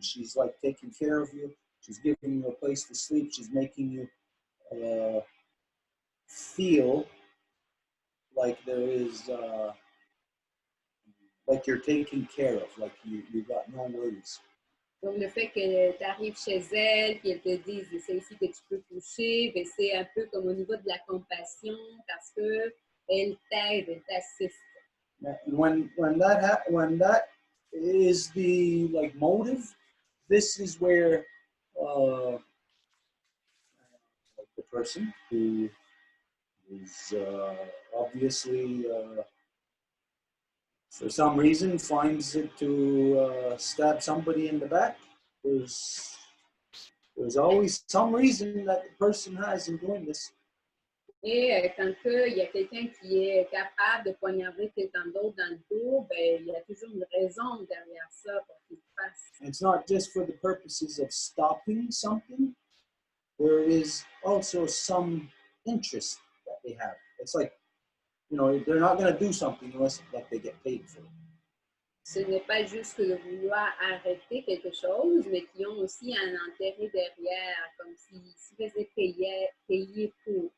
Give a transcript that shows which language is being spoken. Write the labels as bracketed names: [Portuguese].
[English] She's like taking care of you. She's giving you a place to sleep. She's making you feel like there is, like you're taken care of, like you got no worries. [French] Donc, le fait que tu arrives chez elle, qu'elle te dise c'est ici que tu peux coucher, ben, c'est un peu comme au niveau de la compassion parce qu'elle t'aide, elle t'assiste. [English] When that is the like motive, this is where the person who is obviously for some reason finds it to stab somebody in the back. There's always some reason that the person has in doing this. [French] Et quand il y a quelqu'un qui est capable de poignarder quelqu'un d'autre dans le dos, ben, il y a toujours une raison derrière ça pour qu'il le fasse. [English] It's not just for the purposes of stopping something. There is also some interest that they have. It's like, you know, they're not going to do something unless that they get paid for it. [French] Ce n'est pas juste de vouloir arrêter quelque chose, mais qui ont aussi un intérêt derrière, comme s'ils se faisaient payer pour.